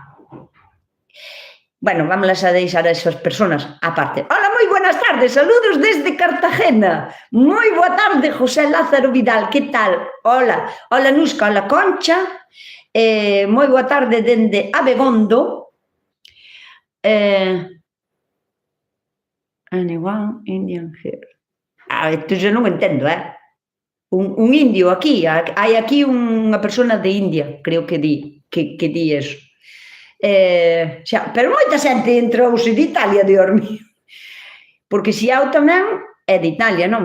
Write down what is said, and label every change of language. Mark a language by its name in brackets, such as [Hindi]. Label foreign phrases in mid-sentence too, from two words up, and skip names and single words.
[Spanish] Bueno, vámonos a deixar a esas personas aparte. Hola, moi buenas tardes, saludos desde Cartagena. [Galician] Moi boa tarde, [Spanish] José Lázaro Vidal, que tal? [Galician] Hola, hola Nusca, hola Concha. Moi boa tarde dende Abegondo. [English] Anyone Indian here? [Galician] Entón eu non entendo, un indio aquí, hai aquí unha persona de India, creo que di eso. Pero moita xente entrouse de Italia, [Spanish] Dios mío, [Galician] porque se eu tamén é de Italia, non?